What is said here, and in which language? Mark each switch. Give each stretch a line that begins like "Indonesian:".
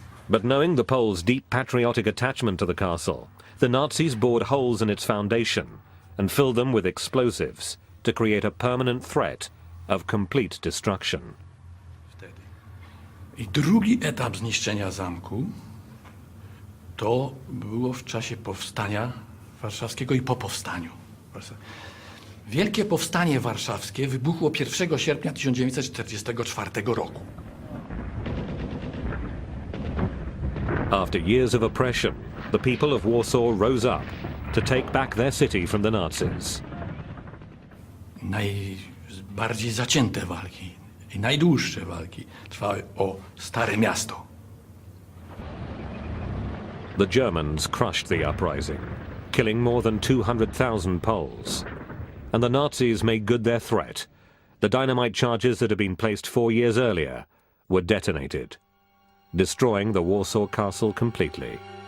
English: But knowing the Poles' deep patriotic attachment to the castle, the Nazis bored holes in its foundation and filled them with explosives to create a permanent threat of complete destruction.
Polish: I drugi etap zniszczenia zamku to było w czasie powstania warszawskiego i po powstaniu. Wielkie Powstanie Warszawskie wybuchło 1 sierpnia 1944 roku.
English: After years of oppression, the people of Warsaw rose up to take back their city from the Nazis.
Polish: Najbardziej zacięte walki i najdłuższe walki trwały o Stare Miasto.
English: The Germans crushed the uprising, killing more than 200,000 Poles. And the Nazis made good their threat. The dynamite charges that had been placed 4 years earlier were detonated, destroying the Warsaw Castle completely.